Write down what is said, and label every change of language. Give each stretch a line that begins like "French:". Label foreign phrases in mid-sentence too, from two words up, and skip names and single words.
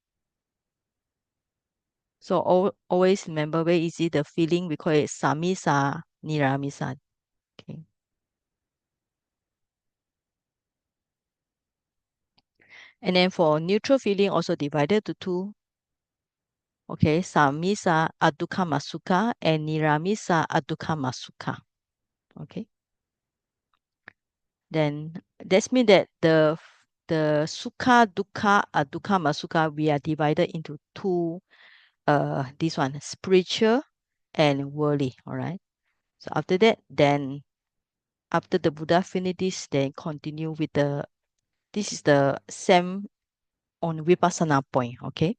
English: So always remember where is it the feeling? We call it
Pali: samisa, niramisa.
English: Okay. And then for neutral feeling also divided to two.
Pali: Okay, samisa adukkha masuka and niramisa adukkha masuka.
English: Okay. Then that's mean that the
Pali: sukha dukkha adukkha masuka
English: we are divided into two this one spiritual and worldly. All right. So after that, then after the Buddha finish this, then continue with the this is the same on vipassana point, okay?